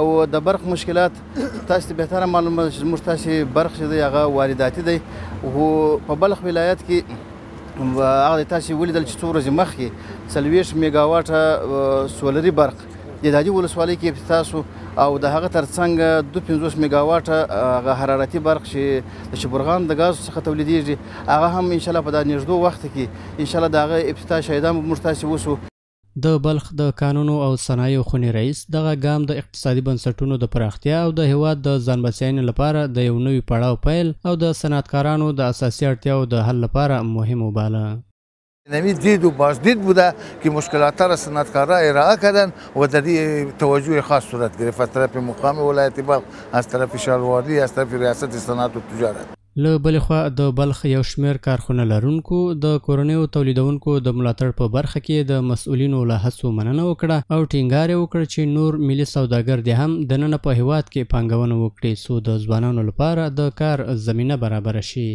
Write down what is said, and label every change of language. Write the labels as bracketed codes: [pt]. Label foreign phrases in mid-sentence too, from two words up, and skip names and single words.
[ps] او د برق مشکلات تاسو ته بهتره معلومه ده چې زموږ تاسې برق چې دی هغه وارداتي دی او په بلخ ولایت کې هغه تاسې ولیدل چې څو ورځې مخکې 40 میګاواټه سولري برق د دادي ولسوالۍ کې افتتاح شو او د هغه ترڅنګ 52 میګاواټه حرارتي برق چې د شبرغان د غاز څخه تولیدېږي هغه هم [ar] ان شاء الله [ps] په دا نږدې وخت کې [ar] ان شاء الله [ps] د هغه افتتاح شایده موږ تاسې وسو. د بلخ د قانونو او صنایعو خونې رئیس دغه ګام د اقتصادي بنسټونو د پراختیا او د هیواد د ځان بسیاینې لپاره د یو نوي پړاو پیل او د صنعتکارانو د اساسي اړتیاو د حل لپاره مهم وباله. [fa] نمید دید و بازدید بوده که مشکلات را صنعتکارا ارائه کردن و در این توجه خاص صورت گرفت از طرف مقام ولایت بلخ، از طرف شهرواری، از طرف ریاست صنعت و تجارت. [ps] له بلې خوا د بلخ یو شمېر کارخونه لرونکو د کورنیو تولیدونکو د ملاتړ په برخه کې د مسؤلینو له هڅو مننه وکړه او ټینګار یې وکړ چې نور ملي سوداګر دې هم دننه په هیواد کې پانګونه وکړي څو د ځوانانو لپاره د کار زمینه برابره شي.